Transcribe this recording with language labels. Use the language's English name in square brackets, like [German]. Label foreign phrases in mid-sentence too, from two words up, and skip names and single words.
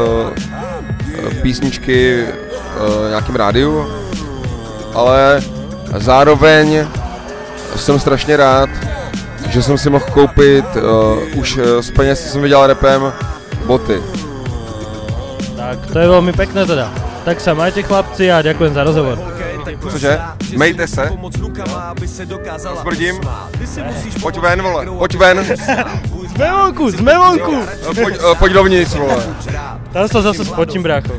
[Czech] písničky v nějakém rádiu, ale zároveň jsem strašně rád, že jsem si mohl koupit už z peněz, co jsem vydělal rapem, boty. Tak, [Slovak] to je veľmi pekné teda. Tak sa majte chlapci a ďakujem za rozhovor. [Czech] Cože? Mejte se. Smrdím. Pojď ven, vole. Pojď ven. [Slovak] Sme vonku. [Czech] Pojď dovnitř, vole. [Slovak] Tam sa zase spotím, brácho.